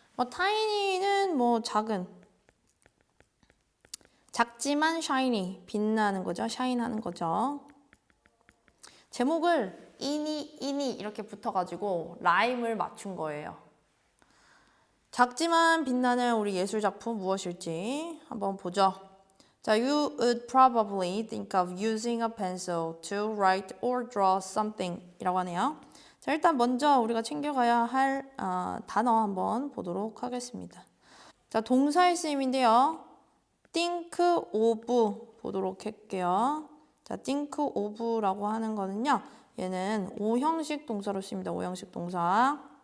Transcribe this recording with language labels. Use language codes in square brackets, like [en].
[ko] tiny는 작지만 shiny, 빛나는 거죠. shine하는 거죠. 제목을 이니 이렇게 붙어가지고 라임을 맞춘 거예요. 작지만 빛나는 우리 예술 작품 무엇일지 한번 보죠. [en] 자, you would probably think of using a pencil to write or draw something [ko] 이라고 하네요. 자, 일단 먼저 우리가 챙겨가야 할 단어 한번 보도록 하겠습니다. 자, 동사의 쓰임인데요. think of 보도록 할게요. 자, think of라고 하는 거는요. 얘는 5형식 동사로 쓰입니다. 5형식 동사.